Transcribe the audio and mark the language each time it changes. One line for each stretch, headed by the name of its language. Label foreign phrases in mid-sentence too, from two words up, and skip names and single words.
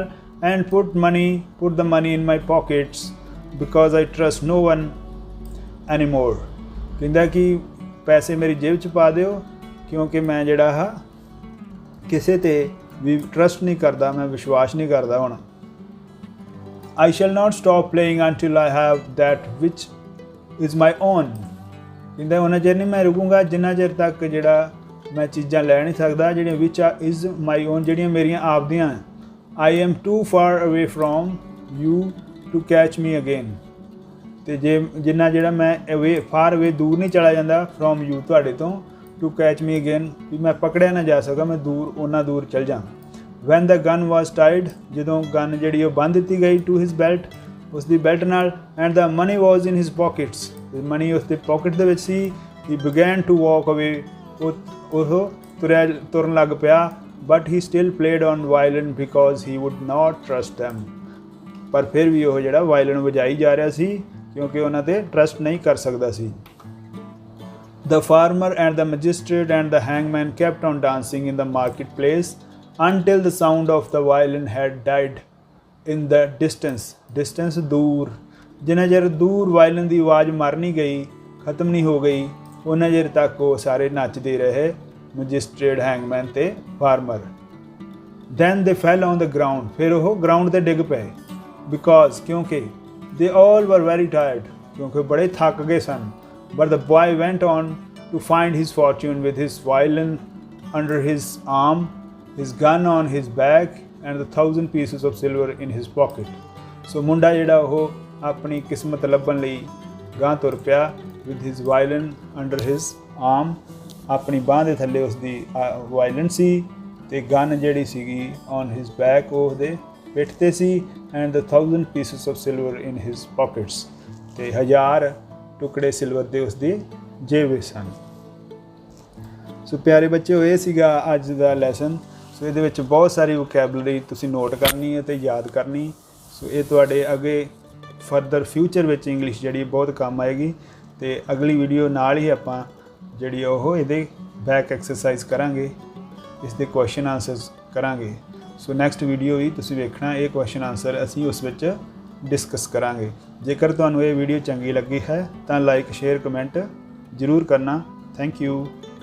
English: and put the money in my pockets because I trust no one any more,
Punjabi: ਕਹਿੰਦਾ ਕਿ ਪੈਸੇ ਮੇਰੀ ਜੇਬ 'ਚ ਪਾ ਦਿਓ ਕਿਉਂਕਿ ਮੈਂ ਜਿਹੜਾ ਕਿਸੇ 'ਤੇ ਵੀ ਟਰਸਟ ਨਹੀਂ ਕਰਦਾ, ਮੈਂ ਵਿਸ਼ਵਾਸ ਨਹੀਂ ਕਰਦਾ ਹੁਣ।
English: I shall not stop playing until I have that which is my own,
Punjabi: ਕਹਿੰਦਾ ਉਹਨਾਂ ਚਿਰ ਨਹੀਂ ਮੈਂ ਰੁਕੂੰਗਾ ਜਿੰਨਾ ਚਿਰ ਤੱਕ ਜਿਹੜਾ ਮੈਂ ਚੀਜ਼ਾਂ ਲੈ ਨਹੀਂ ਸਕਦਾ ਜਿਹੜੀਆਂ
English: which is my own,
Punjabi: ਜਿਹੜੀਆਂ ਮੇਰੀਆਂ ਆਪ ਦੀਆਂ।
English: I am too far away from you to catch me again,
Punjabi: ਤੇ ਜਿੰਨਾ ਜਿਹੜਾ ਮੈਂ
English: far away
Punjabi: ਦੂਰ ਨਹੀਂ ਚਲਾ ਜਾਂਦਾ
English: from you
Punjabi: ਤੁਹਾਡੇ ਤੋਂ,
English: to catch me again
Punjabi: ਵੀ ਮੈਂ ਪਕੜਿਆ ਨਾ ਜਾ ਸਕਾਂ, ਮੈਂ ਉਹਨਾਂ ਦੂਰ ਚਲ ਜਾਂ।
English: when the gun was tied,
Punjabi: ਜਦੋਂ ਗਨ ਜਿਹੜੀ ਉਹ ਬੰਨ੍ਹ ਦਿੱਤੀ ਗਈ
English: to his belt,
Punjabi: ਉਸਕੀ ਬੈਲਟ ਨਾਲ
English: and the money was in his pockets
Punjabi: ਮਨੀ ਉਸਕੇ ਪਾਕਿਟ ਦੇ ਵਿਚ ਸੀ
English: he began to walk away
Punjabi: ਤੁਰਨ ਲੱਗ ਪਿਆ
English: but he still played on violin because he would not trust them
Punjabi: ਪਰ ਫਿਰ ਭੀ ਉਹ ਜਿਹੜਾ ਵਾਇਲਨ ਵਜਾਈ ਜਾ ਰਿਹਾ ਸੀ ਕਿਉਂਕਿ ਉਨ੍ਹਾਂ ਤੇ ਟਰੱਸਟ ਨਹੀਂ ਕਰ ਸਕਦਾ ਸੀ
English: The farmer and the magistrate and the hangman kept on dancing in the marketplace until the sound of the violin had died in the distance.
Punjabi: Distance ਦੂਰ ਜਿੰਨਾ ਚਿਰ ਦੂਰ ਵਾਇਲਨ ਕੀ ਆਵਾਜ਼ ਮਰ ਨਹੀਂ ਗਈ ਖ਼ਤਮ ਨਹੀਂ ਹੋ ਗਈ ਉੱਨਾ ਚਿਰ ਤੱਕ ਉਹ ਸਾਰੇ ਨੱਚਦੇ ਰਹੇ ਮੈਜਿਸਟ੍ਰੇਟ ਹੈਂਗਮੈਨ ਤੇ ਫਾਰਮਰ
English: Then they fell on the ground
Punjabi: ਫਿਰ ਉਹ ਗਰਾਊਂਡ ਤੇ ਡਿੱਗ ਪਏ
English: because क्योंकि they all were very tired
Punjabi: ਕਿਉਂਕਿ ਬੜੇ ਥੱਕ ਗਏ ਸਨ
English: But the boy went on to find his fortune with his violin under his arm, his gun on his back, and the 1,000 pieces of silver in his pocket.
Punjabi: So ਮੁੰਡਾ ਜਿਹੜਾ ਉਹ ਆਪਣੀ ਕਿਸਮਤ ਲੱਭਣ ਲਈ ਗਾਂ ਤੁਰ ਪਿਆ
English: with his violin under his arm
Punjabi: ਆਪਣੀ ਬਾਂਹ ਦੇ ਥੱਲੇ ਉਸਦੀ ਵਾਇਲਨ ਸੀ ਤੇ ਗਨ ਜਿਹੜੀ ਸੀਗੀ
English: on his back
Punjabi: ਉਹ ਉਹਦੇ ਪਿੱਠ ਤੇ ਸੀ
English: and the 1,000 pieces of silver in his pockets
Punjabi: ਤੇ 1000 ਟੁਕੜੇ ਸਿਲਵਰ ਦੇ ਉਸਦੀ ਜੇਬ ਵਿੱਚ ਸਨ ਸੋ ਪਿਆਰੇ ਬੱਚਿਓ ਇਹ ਸੀਗਾ ਅੱਜ ਦਾ ਲੈਸਨ ਸੋ ਇਹਦੇ ਵਿੱਚ ਬਹੁਤ ਸਾਰੀ ਵੋਕੈਬਲਰੀ ਤੁਸੀਂ ਨੋਟ ਕਰਨੀ ਹੈ ਤੇ ਯਾਦ ਕਰਨੀ ਸੋ ਇਹ ਤੁਹਾਡੇ ਅੱਗੇ
English: further future
Punjabi: ਵਿੱਚ ਇੰਗਲਿਸ਼ ਜਿਹੜੀ ਬਹੁਤ ਕੰਮ ਆਏਗੀ ਤੇ ਅਗਲੀ ਵੀਡੀਓ ਨਾਲ ਹੀ ਆਪਾਂ ਜਿਹੜੀ ਉਹ ਇਹਦੇ
English: back exercise
Punjabi: ਕਰਾਂਗੇ ਇਸ ਦੇ
English: question answers
Punjabi: ਕਰਾਂਗੇ ਸੋ
English: next video
Punjabi: ਵੀ ਤੁਸੀਂ ਵੇਖਣਾ ਇਹ
English: question answer
Punjabi: ਅਸੀਂ ਉਸ ਵਿੱਚ ਡਿਸਕਸ ਕਰਾਂਗੇ ਜੇਕਰ ਤੁਹਾਨੂੰ ਯੇ ਵੀਡੀਓ ਚੰਗੀ ਲੱਗੀ ਹੈ ਤੋ
English: like share comment
Punjabi: ਜ਼ਰੂਰ ਕਰਨਾ
English: thank you.